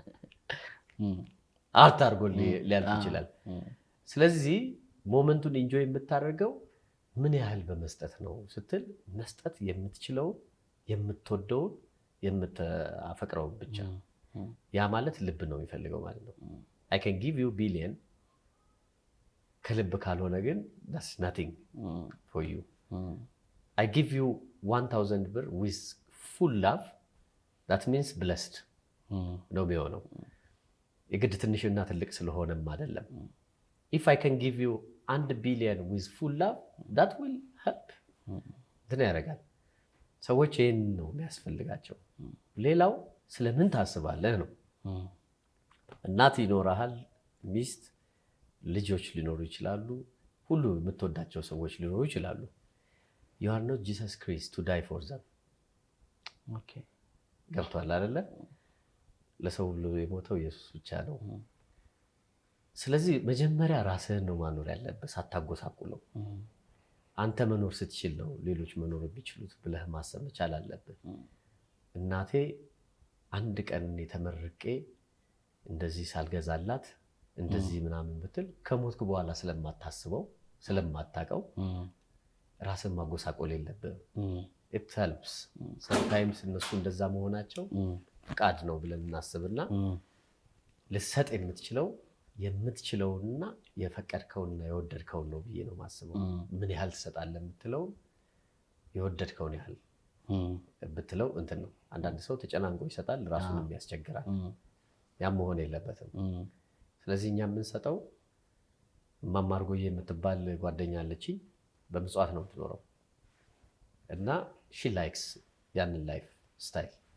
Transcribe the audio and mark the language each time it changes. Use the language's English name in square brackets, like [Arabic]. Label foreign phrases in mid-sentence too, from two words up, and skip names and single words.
[Amharic] አርት አድርጎ ሊያልፍ ይችላል። ስለዚህ ሞመንቱን ኢንጆይ የምታደርገው ምን ያህል በመስጠት ነው ስትል መስጠት የምትችለውን የምትወደውን የምታፈቅረውን ብቻ። ያ ማለት ልብ ነው የሚፈልገው ማለት ነው። [English] I can give you billion [Amharic] ከልብ ካልሆነ ግን [English] that's nothing for you. I give you 1000 ብር with full love that means blessed [Amharic] ነው የሚሆነው። የግድ ትንሽና ትልቅ ስለሆነም አይደለም። [English] If I can give you 1 billion with full love that will help [Amharic] እንትን ያደርጋል። ሰዎች ይህን ነው የሚያስፈልጋቸው። ሌላው ስለምን ታስባለህ ነው። እናት ይኖርሃል፣ ሚስት፣ ልጆች ሊኖሩ ይችላሉ፣ ሁሉ የምትወዳቸው ሰዎች ሊኖሩ ይችላሉ። [English] you are not Jesus Christ to die for them። [Amharic] ገብቷል አይደለ? ለሰው ሁሉ የሞተው ኢየሱስ ብቻ ነው። ስለዚህ መጀመሪያ ራስህን ነው ማኖር ያለብህ ሳታጎሳቁለው። አንተ መኖር ስትችል ነው ሌሎች መኖር የሚችሉት ብለህ ማሰብ መቻል አለብህ። እናቴ አንድ ቀን ተመርቄ እንደዚህ ሳልገዛላት እንደዚህ ምናምን ብትል ከሞትኩ በኋላ ስለማታስበው ስለማታውቀው ራስን ማጎሳቆል የለብህም። [English] it helps sometimes [Amharic] እነሱ እንደዛ መሆናቸው ፍቃድ ነው ብለን እናስብና ልሰጥ የምትችለውና የፈቀድከውና የወደድከውን ነው ብዬ ነው ማስበው። ምን ያህል ትሰጣለህ የምትለው የወደድከውን ያህል ብትለው እንትን ነው። አንዳንድ ሰው ተጨናንቆ ይሰጣል፣ ራሱንም ያስቸግራል። ያም መሆን የለበትም። ስለዚህ እኛ የምንሰጠው ማማርጎዬ የምትባል ጓደኛ አለችኝ። በምጽዋት ነው የምትኖረው እና [English] she likes [Amharic] ያንን ላይፍ ስታይል